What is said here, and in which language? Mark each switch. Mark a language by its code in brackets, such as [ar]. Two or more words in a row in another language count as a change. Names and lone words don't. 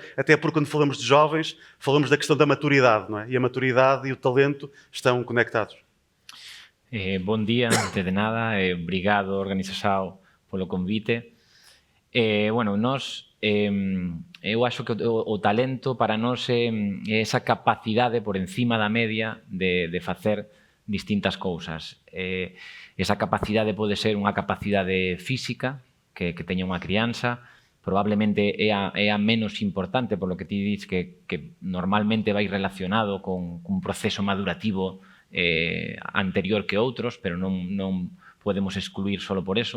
[pt] Até porque quando falamos de jovens, falamos da questão da maturidade, não é? E a maturidade e o talento estão conectados. [gl] Bom dia, antes de nada, obrigado organização polo convite. Eu acho que o talento para nós é esa capacidade por encima da media de facer distintas cousas. Esa capacidade pode ser unha capacidade física que teña unha crianza, probablemente é a menos importante, [es] por lo que [gl] ti dis que normalmente vai relacionado con un proceso madurativo anterior que outros, pero non podemos excluir [es] solo por eso.